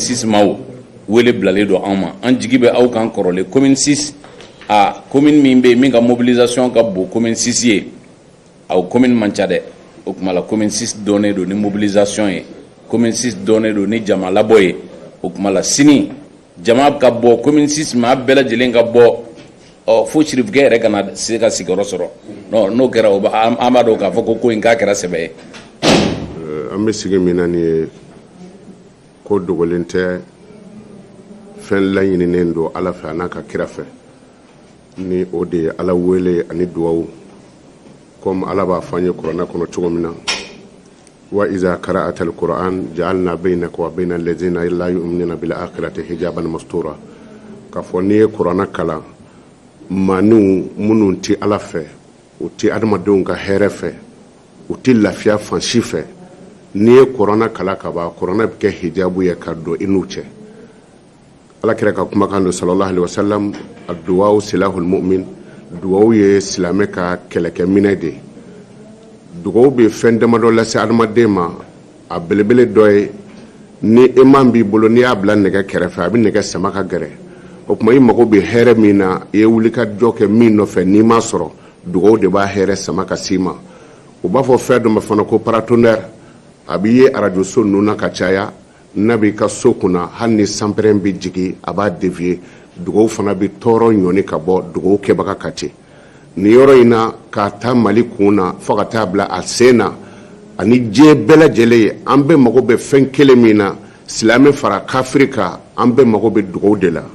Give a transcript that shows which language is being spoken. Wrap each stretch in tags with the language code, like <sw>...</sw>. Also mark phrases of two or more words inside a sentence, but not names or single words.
<bm>6 maaw wele bilalen don an ma an jigi bɛ aw kan kɔrɔlen commune 6 a commune min bɛ min ka mobilisation ka bon commune 6 ye aw commune man ca dɛ o kuma la commune 6 dɔnnen don ni mobilisation ye commune 6 dɔnnen don ni jama labɔ ye o kuma la sini jama ka bɔ commune 6 maa bɛɛ lajɛlen ka bɔ fo sirifukɛ yɛrɛ kana se ka sigiyɔrɔ sɔrɔ n'o kɛra an b'a dɔn k'a fɔ ko in k'a kɛra sɛbɛ ye. An bɛ sigi min na nin ye ko dogolen tɛ fɛn laɲininen don ala fɛ a n'a ka kira fɛ ni o de ye ala wele ani duwawu comme ala b'a fɔ an ye kuranɛ kɔnɔ cogo min na</bm> <ar>وإذا قرأت القرآن جعلنا بينك وبين الذين لا يؤمنون بالآخرة حجابا مستورا</ar> <bm>ka fɔ ni ye kuranɛ kalan maaniw minnu ti ala fɛ u ti adamadenw ka hɛrɛ fɛ u ti lafiya fansi fɛ ni ye kuranɛ kalan ka ban kuranɛ bɛ kɛ hijabu ye ka don i n'u cɛ ala kira ka kumakan don</bm> <ar>صلى الله عليه وسلم الدعاء سلاح المؤمن</ar> <bm>duwawu ye silamɛ ka kɛlɛkɛminɛ de dugawu bɛ fɛn damadɔ lase adamaden ma a belebele dɔ ye ni iman b'i bolo n'i y'a bila nɛgɛ kɛrɛfɛ a bɛ nɛgɛ sama ka gɛrɛ o tuma i mago bɛ hɛrɛ min na i ye wuli ka jɔ kɛ min nɔfɛ n'i ma sɔrɔ dugawu de b'a hɛrɛ sama ka s'i ma u b'a fɔ fɛn dɔ ma fana ko paratonnerre a b'i ye arajo so ninnu na ka caya n'a b'i ka so kunna hali ni sanpɛrɛn bɛ jigin a b'a dévier dugawu fana bɛ tɔɔrɔ ɲɔni ka bɔ dugawu kɛbaga ka ten nin yɔrɔ in na k'a ta Mali kun na fo ka taa bila a sen na ani diɲɛ bɛɛ lajɛlen ye an bɛɛ mago bɛ fɛn kelen min na silamɛ fara kafiri kan an bɛɛ mago bɛ dugawu de la.</bm>